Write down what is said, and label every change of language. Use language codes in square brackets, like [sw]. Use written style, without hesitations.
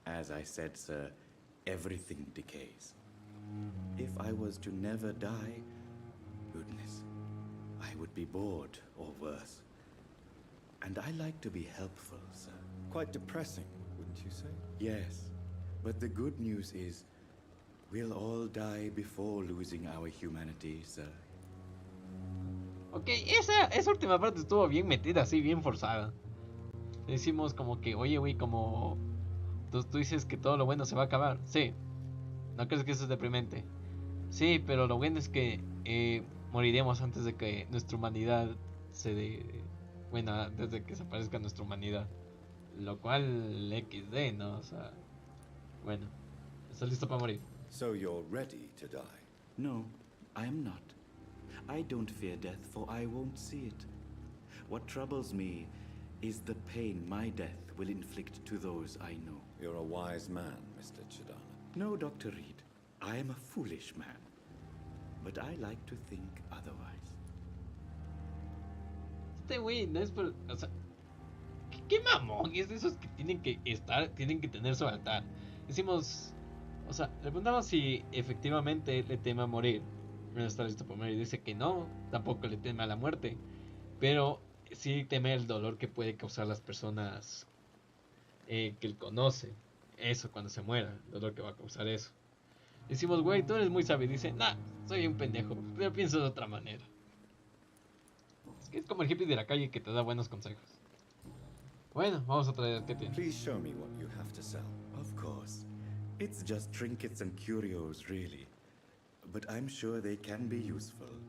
[en] As I said, sir, everything decays. If I was to never die, goodness, I would be bored or worse. And I like to be helpful, sir. Quite depressing, wouldn't you say? Yes, but the good news is We'll all die before losing our humanity, sir. [es] Ok, esa última parte estuvo bien metida, así, bien forzada. Decimos como que, oye, güey, como tú dices que todo lo bueno se va a acabar. Sí. ¿No crees que eso es deprimente? Sí, pero lo bueno es que moriremos antes de que nuestra humanidad bueno, antes de que desaparezca nuestra humanidad. Lo cual, XD, ¿no? O sea, bueno, ¿estás listo para morir? [en] So you're ready to die? No, I am not. I don't fear death, for I won't see it. What troubles me is the pain my death will inflict to those I know. You're a wise man, Mr. Chidana. No, Dr. Reed, I am a foolish man. But I like to think otherwise. [es] Este güey no es por... O sea, ¿qué mamón? Es de esos que tienen que tener su altar. Decimos... O sea, le preguntamos si efectivamente le teme a morir. No está listo para morir. Dice que no, tampoco le teme a la muerte. Pero sí teme el dolor que puede causar las personas que él conoce. Eso cuando se muera, el dolor que va a causar eso. Decimos, güey, tú eres muy sabio. Dice, nah, soy un pendejo, pero pienso de otra manera. Es que es como el hippie de la calle que te da buenos consejos. Bueno, vamos a traer, ¿qué tiene? [en] Please show me what you have to sell. Of course. It's just trinkets and curios, really. But I'm sure they can be useful.